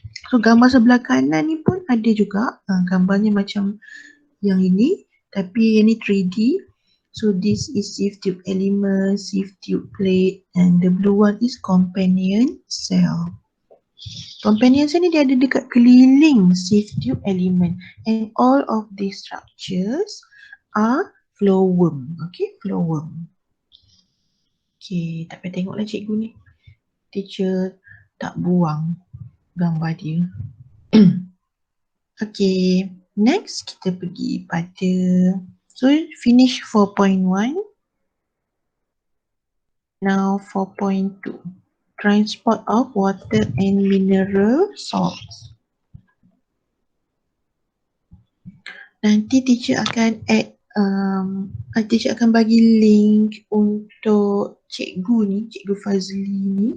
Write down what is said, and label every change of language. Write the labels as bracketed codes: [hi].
[ms] So gambar sebelah kanan ni pun ada juga gambarnya macam yang ini, tapi yang ni 3D. [en] So this is sieve tube element, sieve tube plate, and the blue one is companion cell. Companion cell [ms] ni dia ada dekat keliling [en] sieve tube element, and all of these structures are flowworm. Okay, flowworm. [ms] Okay, tak payah tengoklah cikgu ni. Teacher tak buang gambar dia. Okay, next kita pergi pada, [en] so finish 4.1. Now 4.2, transport of water and mineral salts. [ms] Nanti teacher akan add, teacher akan bagi link untuk cikgu ni, cikgu Fazli ni.